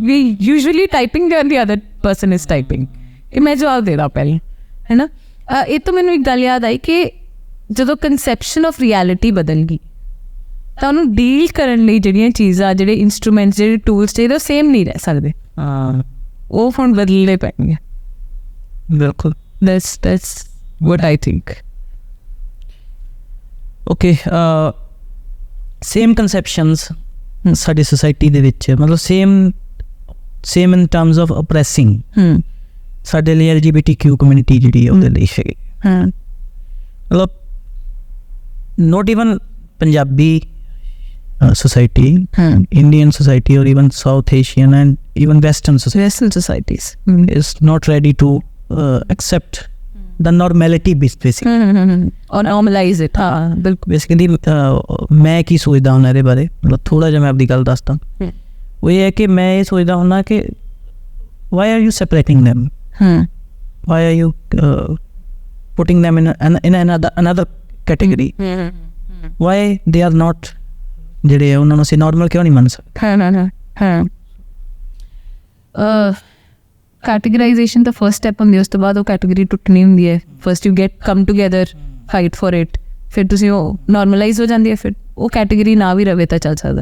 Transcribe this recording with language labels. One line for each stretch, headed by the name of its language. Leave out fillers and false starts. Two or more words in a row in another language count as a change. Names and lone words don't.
English: we usually typing on the other person is typing,
Punjabi: ਕਿ ਮੈਂ ਜਵਾਬ ਦੇ ਦਾਂ ਪਹਿਲਾਂ, ਹੈ ਨਾ। ਇਹ ਤੋਂ ਮੈਨੂੰ ਇੱਕ ਗੱਲ ਯਾਦ ਆਈ ਕਿ ਜਦੋਂ
English: conception of reality
Punjabi: ਬਦਲ ਗਈ ਤਾਂ ਉਹਨੂੰ ਡੀਲ ਕਰਨ ਲਈ ਜਿਹੜੀਆਂ ਚੀਜ਼ਾਂ, ਜਿਹੜੇ ਇੰਸਟਰੂਮੈਂਟਸ, ਜਿਹੜੇ ਟੂਲਸ ਚਾਹੀਦੇ ਉਹ ਸੇਮ ਨਹੀਂ ਰਹਿ ਸਕਦੇ। ਉਹ ਹੁਣ ਬਦਲਣੇ ਪੈਣਗੇ। ਬਿਲਕੁਲ,
English: that's what I think.
Punjabi: ਓਕੇ,
English: same conceptions
Punjabi: ਸਾਡੀ ਸੋਸਾਇਟੀ ਦੇ ਵਿੱਚ, ਮਤਲਬ
English: same in terms of oppressing
Punjabi: ਸਾਡੇ ਲਈ LGBTQ ਕਮਿਊਨਿਟੀ ਜਿਹੜੀ ਹੈ ਉਹਦੇ ਲਈ ਹੈਗੀ।
English: ਮਤਲਬ not even ਪੰਜਾਬੀ society, Indian society, or even South Asian and even Western societies is not ready to accept the normality basically, or normalize it.
Punjabi: basically ਮੈਂ ਕੀ ਸੋਚਦਾ ਹੁੰਦਾ ਇਹਦੇ ਬਾਰੇ, ਮਤਲਬ ਥੋੜਾ ਜਿਹਾ ਮੈਂ ਆਪਣੀ ਗੱਲ ਦੱਸਦਾ। ਉਹ ਇਹ ਹੈ ਕਿ ਮੈਂ ਇਹ ਸੋਚਦਾ ਹੁੰਦਾ ਕਿ
English: why are you separating them, why are you putting them in another category, why they are not,
Punjabi: ਜਿਹੜੇ ਉਹਨਾਂ ਨੂੰ ਅਸੀਂ ਨਾਰਮਲ ਕਿਉਂ ਨਹੀਂ ਮੰਨ ਸਕਦੇ। ਕੈਟੇਗਰਾਈਜ਼ੇਸ਼ਨ ਦਾ
English: first step
Punjabi: ਹੁੰਦੀ, ਉਸ ਤੋਂ ਬਾਅਦ ਉਹ ਕੈਟੇਗਰੀ ਟੁੱਟਣੀ ਹੁੰਦੀ ਹੈ।
English: first you get come together, fight for it,
Punjabi: ਫਿਰ ਤੁਸੀਂ ਉਹ ਨਾਰਮਲਾਈਜ਼ ਹੋ ਜਾਂਦੀ ਹੈ, ਫਿਰ ਉਹ ਕੈਟੇਗਰੀ ਨਾ ਵੀ ਰਵੇ ਤਾਂ ਚੱਲ ਸਕਦਾ।